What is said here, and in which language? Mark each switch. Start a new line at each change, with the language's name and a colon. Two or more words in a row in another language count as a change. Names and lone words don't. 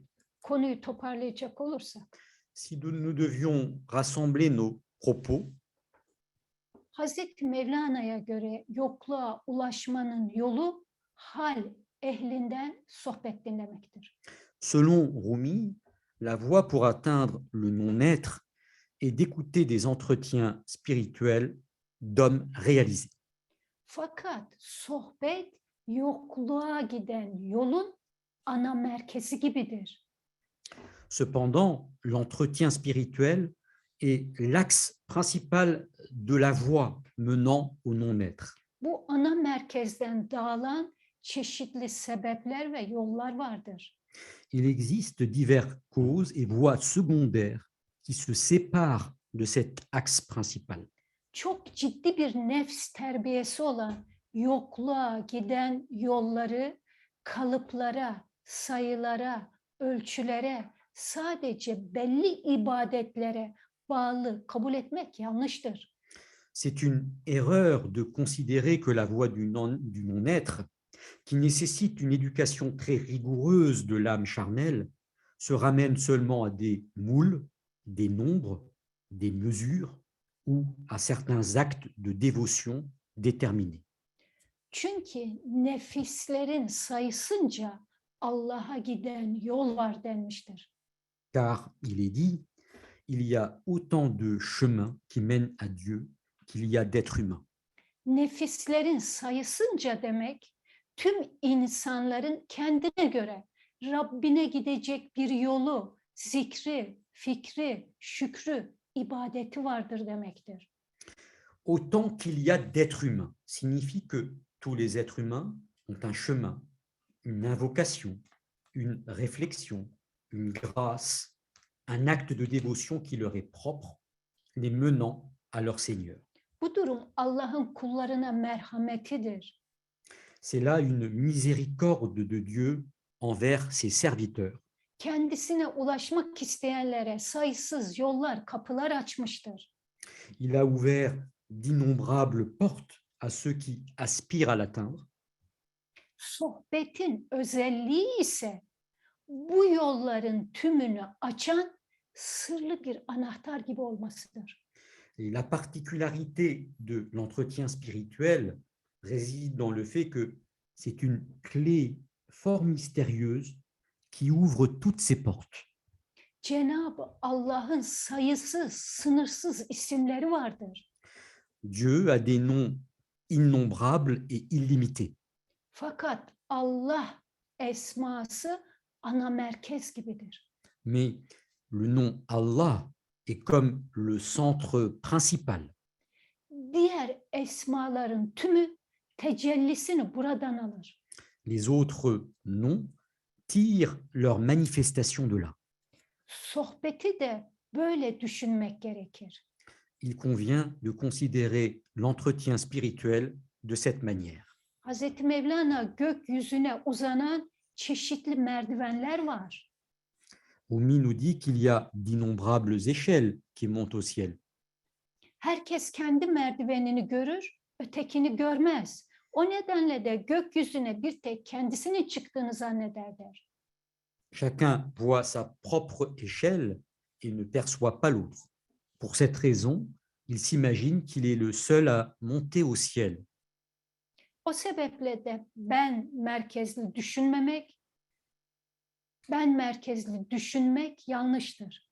Turkish: Konuyu toparlayacak olursak,
French: Si nous devions rassembler nos propos,
Turkish: Hazreti Mevlana'ya göre yokluğa ulaşmanın yolu hal ehlinden sohbet dinlemektir.
French: selon Rumi, la voie pour atteindre le non-être est d'écouter des entretiens spirituels d'hommes réalisés.
Turkish: Fakat sohbet yokluğa giden yolun ana merkezi gibidir.
French: Cependant, l'entretien spirituel est l'axe principal de la voie menant au non-être.
Turkish: Bu ana merkezden dağılan çeşitli sebepler ve yollar vardır.
French: Il existe diverses causes et voies secondaires qui se séparent de cet axe principal.
Turkish: Çok ciddi bir nefs terbiyesi olan yokluğa giden yolları kalıplara, sayılara, ölçülere, sadece belli ibadetlere bağlı kabul etmek yanlıştır.
French: C'est une erreur de considérer que la voie du non-être, qui nécessite une éducation très rigoureuse de l'âme charnelle, se ramène seulement à des moules, des nombres, des mesures ou à certains actes de dévotion déterminés.
Turkish: Çünkü nefislerin sayısınca Allah'a giden yol var denmiştir.
French: Car il est dit, il y a autant de chemins qui mènent à Dieu qu'il y a d'êtres humains.
Turkish: Nefislerin sayısınca demek, tüm insanların kendine göre Rabbine gidecek bir yolu, zikri, fikri, şükrü, ibadeti vardır demektir.
French: Autant qu'il y a d'êtres humains signifie que tous les êtres humains ont un chemin, une invocation, une réflexion, une grâce, un acte de dévotion qui leur est propre, les menant à leur Seigneur.
Turkish: Bu durum Allah'ın kullarına merhametidir.
French: C'est là une miséricorde de Dieu envers ses serviteurs.
Turkish: Kendisine ulaşmak isteyenlere sayısız yollar, kapılar açmıştır.
French: Il a ouvert d'innombrables portes à ceux qui aspirent à l'atteindre.
Turkish: Sohbetin özelliği ise bu yolların tümünü açan sırlı bir anahtar gibi olmasıdır.
French: Et la particularité de l'entretien spirituel réside dans le fait que c'est une clé fort mystérieuse qui ouvre toutes ses portes.
Turkish: Cenab-ı Allah'ın sayısız, sınırsız isimleri vardır.
French: Dieu a des noms innombrables et illimités.
Turkish: Fakat Allah esması ana merkez gibidir.
French: Mais le nom Allah est comme le centre principal.
Turkish: Diğer esmaların tümü tecellisini buradan alır.
French: Les autres noms tirent leur manifestation de là.
Turkish: Sohbeti de böyle düşünmek gerekir.
French: Il convient de considérer l'entretien spirituel de cette manière.
Turkish: Hazreti Mevlana gökyüzüne uzanan çeşitli merdivenler var. Rumi nous dit qu'il y a d'innombrables échelles qui montent au ciel. Herkes kendi merdivenini görür, ötekini görmez. O nedenle de gökyüzüne bir tek kendisinin çıktığını zanneder der.
French: Chacun voit sa propre échelle et ne perçoit pas l'autre. Pour cette raison, il s'imagine qu'il est le seul à monter au ciel.
Turkish: O sebeple de ben merkezli düşünmek yanlıştır.